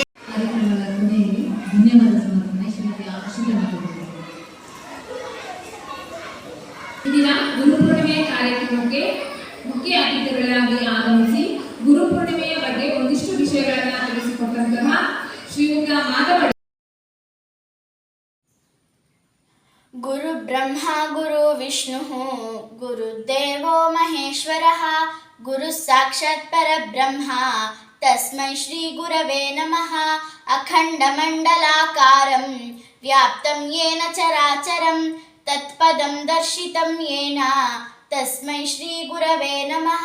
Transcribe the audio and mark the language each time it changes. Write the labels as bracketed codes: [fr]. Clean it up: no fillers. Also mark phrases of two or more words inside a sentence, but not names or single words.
[kn] ಧನ್ಯವಾದ ಸಮರ್ಪಣೆ ಶ್ರೀಮತಿ ಆಕರ್ಷಿತ ಇಂದಿನ ಗುರುಪೂರ್ಣಿಮೆಯ ಕಾರ್ಯಕ್ರಮಕ್ಕೆ ಮುಖ್ಯ ಅತಿಥಿಗಳಾಗಿ ಆಗಮಿಸಿ ಗುರುಪೂರ್ಣಿಮೆಯ ಬಗ್ಗೆ ಒಂದಿಷ್ಟು ವಿಷಯಗಳನ್ನು ತಿಳಿಸಿಕೊಟ್ಟಂತಹ ಶ್ರೀಯುತ ಮಾಧವ. [sa] ಗುರು ಬ್ರಹ್ಮ ಗುರು ವಿಷ್ಣು ಗುರುದೇವೋ ಮಹೇಶ್ವರಃ ಗುರು ಸಾಕ್ಷಾತ್ ಪರಬ್ರಹ್ಮ ತಸ್ಮೈ ಶ್ರೀ ಗುರವೇ ನಮಃ. ಅಖಂಡ ಮಂಡಲಾಕಾರಂ ವ್ಯಾಪ್ತಂ ಯೇನ ಚರಾಚರಂ ತತ್ಪದಂ ದರ್ಶಿತಂ ಯೇನ ತಸ್ಮೈ ಶ್ರೀ ಗುರವೇ ನಮಃ.